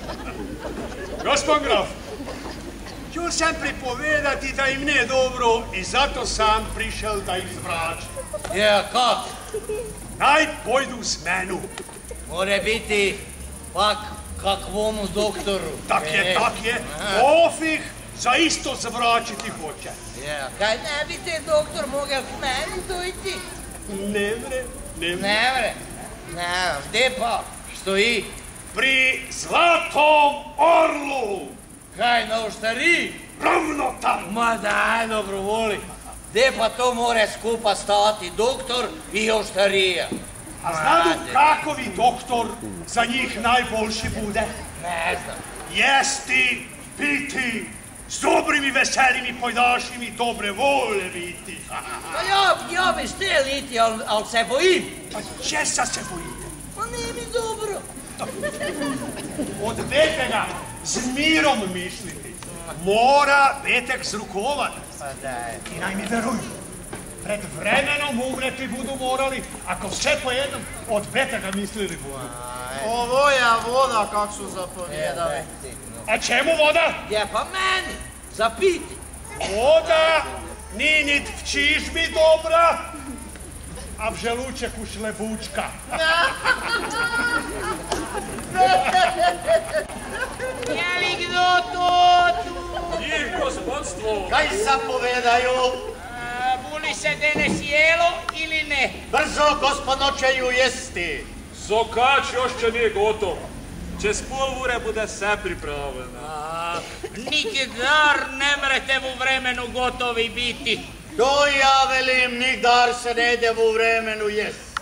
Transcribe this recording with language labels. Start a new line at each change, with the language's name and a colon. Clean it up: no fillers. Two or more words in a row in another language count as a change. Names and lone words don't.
Croatian: Gospod graf, ću sam pripovedati da im nije dobro i zato sam prišel da ih zvračim. Je, kak? Naj pojdu s menu. More biti pak kakvomu doktoru. Tak je. Ofih za isto zvračiti hoće. Je, kaj ne bi te doktor mogel k meni dojti? Ne vre. Ne vre. Ne, gdje pa? Stoji? Pri Zlatom orlu. Kaj, na oštariji? Ravno tam. Ma daj, Dobrovoli. Gdje pa to more skupa stati doktor i oštarija? A znadu kakovi doktor za njih najboljši bude? Ne znam. Jesti, piti, s dobrim i veselim i pojdašim i dobre vole biti. Pa ja bi štel iti, al se bojim. Pa česa se bojite? Pa nije mi dobro. Od betega s mirom misliti. Mora betek zrukovat. Pa daj. I naj mi veruj, pred vremenom umreti budu morali, ako sve po jednom od betega mislili budu. Ovo je voda kak su zapovjedali. A čemu voda? Je pa meni, za piti. Voda ni nit v čižbi dobra, a v želučeku šlebučka. Je li kdo to tu? Njih, gospodstvo. Kaj zapovedaju? Buli se danes jelo ili ne? Brzo, gospodočeju, jesti. Sokač još će nije gotov. Čez pol ure bude sve pripravljeno. Nikdar ne mrete u vremenu gotovi biti. To ja velim, nigdar se ne ide u vremenu jest.